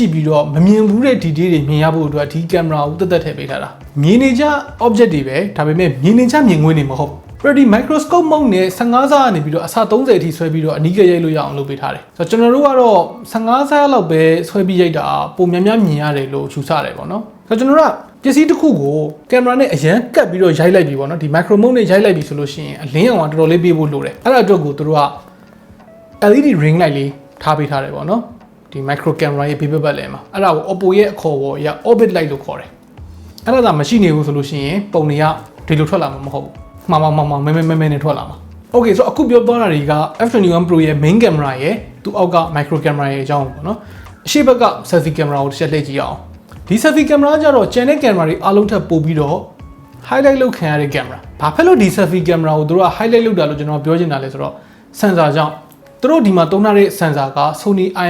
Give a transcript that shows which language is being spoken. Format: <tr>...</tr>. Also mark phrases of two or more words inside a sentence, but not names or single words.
<my>ည့်ပြီးတော့မမြင်ဘူးတဲ့ detail တွေမြင်ရဖို့အတွက်ဒီ camera ကိုတက်ထည့်ပေးထားတာမြင်နေကြ object တွေပဲဒါပေမဲ့မြင်နေကြမြင်ကွင်းတွေမဟုတ်ဘူးဒီ</my> <en>microscope mode</en> <my>နဲ့15ဆကနေပြီးတော့အစ30အထိဆွဲပြီးတော့အနီးကပ်ရိုက်လို့ရအောင်လုပ်ပေးထားတယ်ဆိုတော့ကျွန်တော်တို့ကတော့15ဆလောက်ပဲဆွဲပြီးရိုက်တာပုံများများမြင်ရတယ်လို့ယူဆတယ်ပေါ့နော်ဆိုတော့ကျွန်တော်တို့ကပစ္စည်းတစ်ခုကိုကင်မရာနဲ့အရန်ကတ်ပြီးတော့ရိုက်လိုက်ပြီပေါ့နော်ဒီ</my> <en>micro mode</en> <my>နဲ့ရိုက်လိုက်ပြီဆိုလို့ရှိရင်အလင်းအောင်ကတော်တော်လေးပေးဖို့လိုတယ်အဲ့ဒါအတွက်ကိုသူတို့က</my> <en>LED ring light</en> <my>လေးထားပေးထားတယ်ပေါ့နော်ဒီ</my> <en>micro camera</en> <my>ရဲ့ဘေးဘက်လည်းမှာအဲ့ဒါကို OPPO ရဲ့အခေါ်ပေါ်ရ</my> <en>orbit light</en> <my>လို့ခေါ်တယ်အဲ့ဒါမရှိနေဘူးဆိုလို့ရှိရင်ပုံတွေက ဒီလိုထွက်လာမှာမဟုတ်ဘူးမှန်မဲနဲ့ထွက်လာမှာ Okay ဆိုအခုပြောသွားတာတွေက F21 Pro ရဲ့</my> <en>main camera</en> <my>ရဲ့သူအောက်က</my> <en>micro camera</en> <my>ရဲ့အကြောင်းပေါ့နော်အရှိဘက်က</my> <en>selfie camera</en> <my>ကိုတစ်ချက်လှည့်ကြည့်အောင်ဒီ</my> <en>selfie camera</en> <my>ကြတော့</my> <en>channel camera</en> <my>တွေအားလုံးထပ်ပို့ပြီးတော့ highlight လုပ်ခံရတဲ့ camera ဘာဖြစ်လို့ဒီ</my> <en>selfie camera</en> <my>ကိုတို့က highlight လုပ်တာလို့ကျွန်တော်ပြောချင်တာလဲဆိုတော့ sensor ကြောင့်တို့ဒီမှာသုံးထားတဲ့ sensor က Sony</my>